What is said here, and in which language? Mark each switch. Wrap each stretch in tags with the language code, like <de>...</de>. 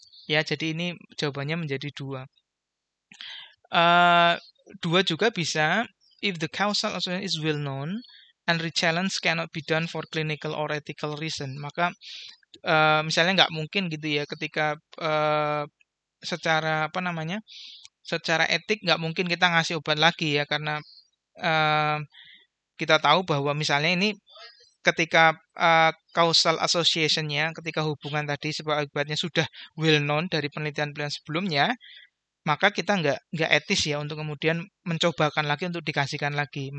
<id>Ya, jadi ini jawabannya menjadi 2. 2 juga bisa</id> <en>if the causal association is well known and re-challenge cannot be done for clinical or ethical reason.</en> <id>Maka misalnya nggak mungkin gitu ya, ketika secara etik nggak mungkin kita ngasih obat lagi ya, karena kita tahu bahwa misalnya ini ketika causal association-nya, ketika hubungan tadi sebab akibatnya sudah well known dari penelitian-penelitian sebelumnya, maka kita nggak etis ya untuk kemudian mencobakan lagi untuk dikasihkan lagi.</id>